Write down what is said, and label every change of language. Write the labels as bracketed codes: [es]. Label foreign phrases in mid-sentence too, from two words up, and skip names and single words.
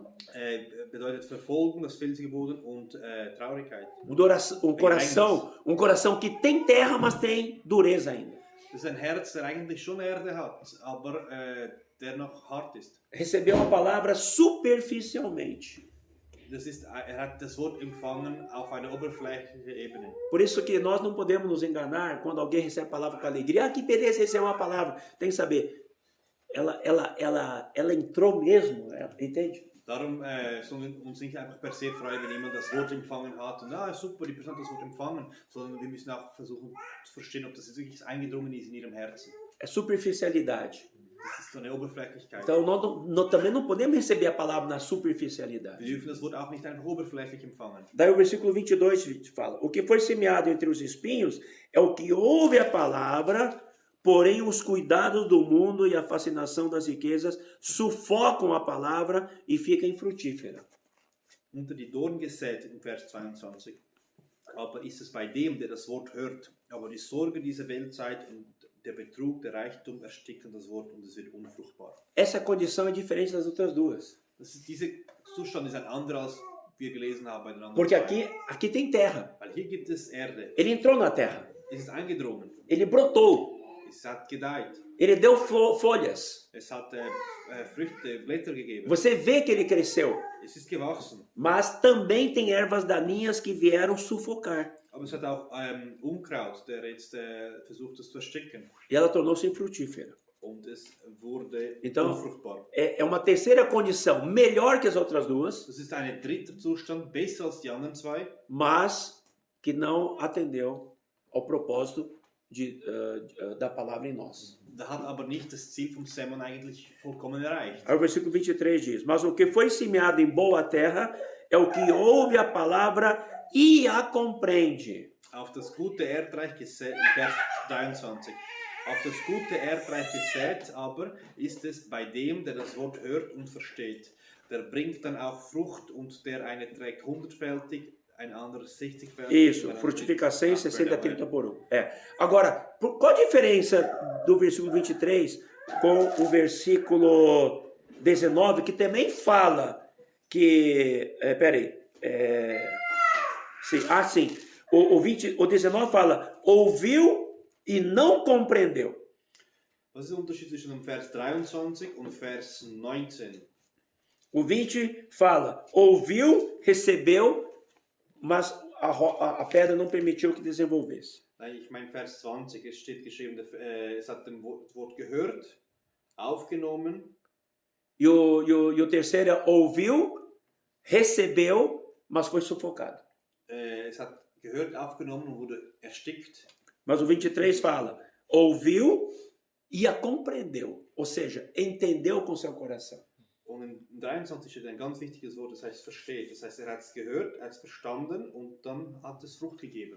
[de] bedeutet Verfolgung, das felsige Boden und Traurigkeit. [pt] Um coração que tem terra, mas tem dureza ainda. [de] Das ist ein Herz, der eigentlich schon Erde hat, aber der noch hart ist. [pt] Recebeu a palavra superficialmente. [de] Er hat das Wort empfangen auf einer oberflächlichen Ebene. [pt] Por isso que nós não podemos nos enganar quando alguém recebe a palavra com alegria. Ah, que beleza, recebeu uma palavra. Tem que saber, ela entrou mesmo, entende? [de] Darum sollen wir uns nicht einfach [la] per se [de] freuen, wenn jemand das Wort empfangen hat und super, die Person hat das Wort empfangen, sondern wir müssen auch versuchen zu verstehen, ob das jetzt wirklich eingedrungen ist in ihrem Herzen. [pt] É superficialidade. [de] Das ist so eine Oberflächlichkeit. [pt] Então nós também não podemos receber a palavra na superficialidade. [de] Wir dürfen das Wort auch nicht einfach oberflächlich empfangen. [pt] Daí o versículo 22 fala: o que foi semeado entre os espinhos é o que ouve a palavra, porém os cuidados do mundo e a fascinação das riquezas sufocam a palavra e fica infrutífera. [de] Unter die Dornen gesät im Vers 22. Aber ist es bei dem, der das Wort hört, aber die Sorge dieser Weltzeit und der Betrug, der Reichtum ersticken das Wort und es wird unfruchtbar. [pt] Essa condição é diferente das outras duas. [de] Dieser Zustand ist ein anderer, als wir gelesen haben bei den anderen. [pt] Porque [de] zwei. [pt] aqui tem terra. [de] Weil hier gibt es Erde. [pt] Ele entrou na terra. [de] Es ist eingedrungen. [pt] Ele brotou. [de] Es hat gedeiht. [pt] Ele deu folhas. [de] Es hat Früchte, Blätter gegeben. [pt] Você vê que ele cresceu. [de] Es ist gewachsen. [pt] Mas também tem ervas daninhas que vieram sufocar. [de] Aber es hat auch Unkraut, der jetzt versucht, es zu ersticken. [pt] E ela tornou-se infrutífera. [de] Und es wurde [pt] Então, [de] unfruchtbar. [pt] é uma terceira condição, melhor que as outras duas, [de] Das ist ein dritter Zustand, besser als die anderen zwei, [pt] mas que não atendeu ao propósito da palavra em nós. [de] da hat aber nicht das Ziel vom Sermon eigentlich vollkommen erreicht. [pt] Aí o versículo 23 diz: Mas o que foi semeado em boa terra é o que ouve a palavra e a compreende. [de] Auf das gute Erdreich gesät, Vers 23. Auf das gute Erdreich gesät aber ist es bei dem, der das Wort hört und versteht. Der bringt dann auch Frucht und der eine trägt 100-fältig, ein anderes 60-fältig. [pt] Isso, frutificação em 60, 30 por 1. Agora, qual a diferença do versículo 23 com o versículo 19, que também fala que... sim. O 19 fala, ouviu e não compreendeu. [de] Was ist der Unterschied zwischen dem Vers 23 und Vers 19? [pt] O 20 fala, ouviu, recebeu, mas a pedra não permitiu que desenvolvesse. [de] Ich meine Vers 20, es steht geschrieben, es hat das Wort gehört, aufgenommen. [pt] E o terceiro é, ouviu, recebeu, mas foi sufocado. [de] Es hat gehört, aufgenommen und wurde erstickt. [pt] Mas o 23 fala, ouviu e a compreendeu, ou seja, entendeu com seu coração. [de] Und im 23 steht ein ganz wichtiges Wort, das heißt versteht. Das heißt, hat es gehört, er hat es verstanden und dann hat es Frucht gegeben.